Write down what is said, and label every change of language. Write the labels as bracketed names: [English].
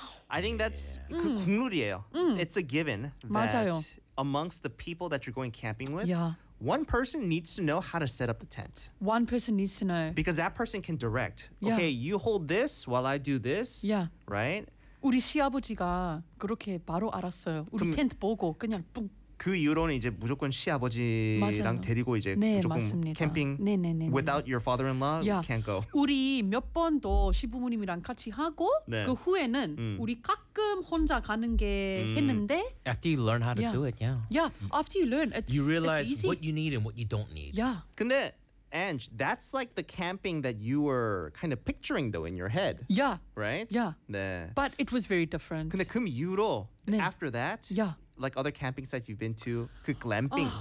[English] I think that's [Korean] 그 국룰이에요. [English] It's a given that [Korean] 맞아요. [English] amongst the people that you're going camping with, yeah. one person needs to know how to set up the tent. One person needs to know. Because that person can direct. Yeah. Okay, you hold this while I do this. Yeah. Right? [Korean] 우리 시아버지가 그렇게 바로 알았어요. 우리 텐트 보고 그냥 뿡. 그 이후로는 이제 무조건 시아버지랑 맞아요. 데리고 이제 네, 무조건 맞습니다. 캠핑 네. [English] without your father-in-law can't go. [Korean] 우리 몇 번도 시부모님이랑 같이 하고 네. 그 후에는 우리 가끔 혼자 가는 게 했는데 [English] after you learn how to do it, after you learn, you realize it's easy. What you need and what you don't need. Yeah. [Korean] 근데 [English] Ange, that's like the camping that you were kind of picturing though in your head. Yeah. Right. Yeah. [Korean] 네. [English] But it was very different. [Korean] 근데 그 이후로 네. [English] after that. Yeah. Like other camping sites you've been to, 그 glamping.